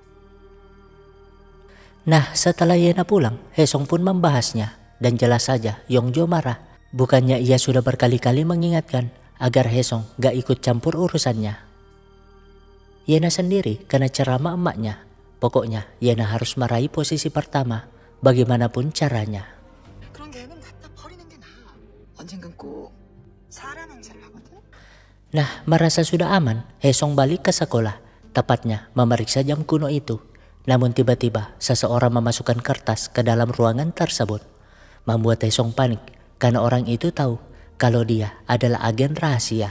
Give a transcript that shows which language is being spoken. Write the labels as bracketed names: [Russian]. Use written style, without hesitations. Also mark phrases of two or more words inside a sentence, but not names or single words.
[Indonesian] Nah, setelah Yena pulang, Hesong pun membahasnya. Dan jelas saja Yongjo marah. Bukannya ia sudah berkali-kali mengingatkan agar Hesong gak ikut campur urusannya. Yena sendiri kena ceramah emaknya. Pokoknya Yena harus meraih posisi pertama bagaimanapun caranya. [Korean] 그런 계획은 갖다 버리는 게 나아. 언젠간 꼭 사람 행세를 하거든. [Indonesian] Nah, merasa sudah aman, Haesung balik ke sekolah, tepatnya memeriksa jam kuno itu. Namun tiba-tiba seseorang memasukkan kertas ke dalam ruangan tersebut, membuat Haesung panik karena orang itu tahu kalau dia adalah agen rahasia.